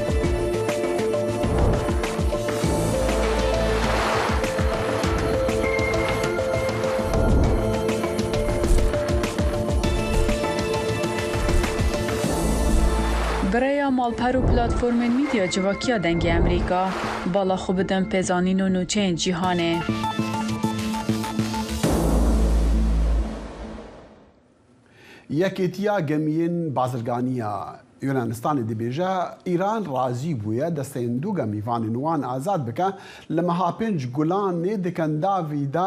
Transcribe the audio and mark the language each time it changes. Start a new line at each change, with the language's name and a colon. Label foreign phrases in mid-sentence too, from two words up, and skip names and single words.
Kurdish: برای مالپەر و پلاتفۆرمên میدیا civakîya dengê Amerîka bala xwe bidin pêzanîn û nûçeyên cîhanê. یەکێتیا گەمیین بازرگانیە یۆنانستانی دەبێژە ئیران ڕازی بووە دەستێندووگە میوانی نوان ئازاد بکە لە مەها پێنج گولانێ دکەنداویدا